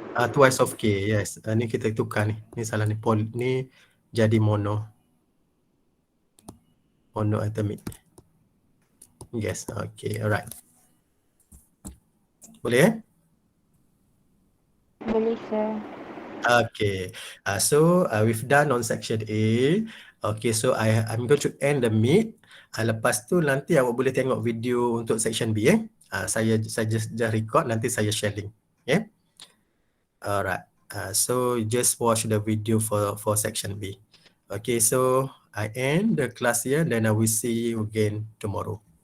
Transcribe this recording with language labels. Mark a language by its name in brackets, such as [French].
[English] Twice of K, yes. [Malay] Ni kita tukar ni. Ni salah ni. Ni jadi monoatomic. [English] Yes, okay, alright. [Malay] Boleh Boleh, sir. [English] Okay, so we've done on section A. Okay, so I'm going to end the meet. [Malay] Lepas tu nanti awak boleh tengok video untuk section B. Saya [English] just record, [Malay] nanti saya [English] sharing. Okay. Alright. So just watch the video for section B. Okay, so I end the class here, then I will see you again tomorrow.